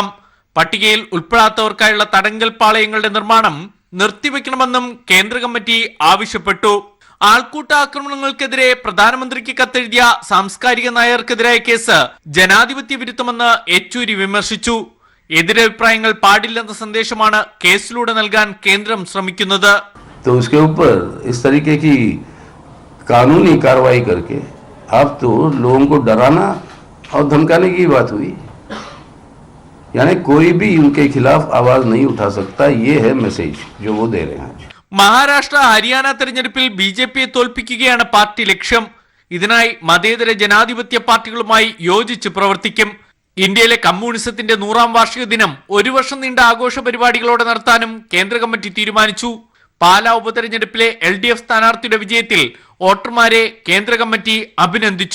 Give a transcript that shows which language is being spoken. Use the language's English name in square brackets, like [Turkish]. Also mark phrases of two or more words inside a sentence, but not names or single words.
[Malayalam] പട്ടികയിൽ ഉൾപ്പെടാത്തവർക്കായുള്ള തടങ്കൽ പാളയങ്ങളുടെ നിർമ്മാണം നിർത്തിവെക്കണമെന്നും കേന്ദ്ര കമ്മിറ്റി ആവശ്യപ്പെട്ടു. ആൾക്കൂട്ട ആക്രമണങ്ങൾക്കെതിരെ പ്രധാനമന്ത്രിക്ക് കത്തെഴുതിയ സാംസ്കാരിക നായകർക്കെതിരായ കേസ് ജനാധിപത്യ വിരുദ്ധമെന്ന് യെച്ചൂരി വിമർശിച്ചു. എതിരഭിപ്രായങ്ങൾ പാടില്ലെന്ന സന്ദേശമാണ് കേസിലൂടെ നൽകാൻ കേന്ദ്രം ശ്രമിക്കുന്നത്. [Hindi] कानूनी कार्रवाई करके अब तो लोगों को डराना और धमकाने की बात हुई, यानी कोई भी उनके खिलाफ आवाज नहीं उठा सकता. ये है मैसेज जो वो दे रहे हैं. [Malayalam] മഹാരാഷ്ട്ര, ഹരിയാന തെരഞ്ഞെടുപ്പിൽ BJPയെ തോൽപ്പിക്കുകയാണ് പാർട്ടി ലക്ഷ്യം. ഇതിനായി മതേതര ജനാധിപത്യ പാർട്ടികളുമായി യോജിച്ച് പ്രവർത്തിക്കും. ഇന്ത്യയിലെ കമ്മ്യൂണിസത്തിന്റെ 100ാം വാർഷിക ദിനം 1 വർഷം നീണ്ട ആഘോഷ പരിപാടികളോടെ നടത്താനും കേന്ദ്ര കമ്മിറ്റി തീരുമാനിച്ചു. പാലാ ഉപതെരഞ്ഞെടുപ്പിലെ LDF സ്ഥാനാർത്ഥിയുടെ വിജയത്തിൽ വോട്ടർമാരെ കേന്ദ്ര കമ്മിറ്റി അഭിനന്ദിച്ചു.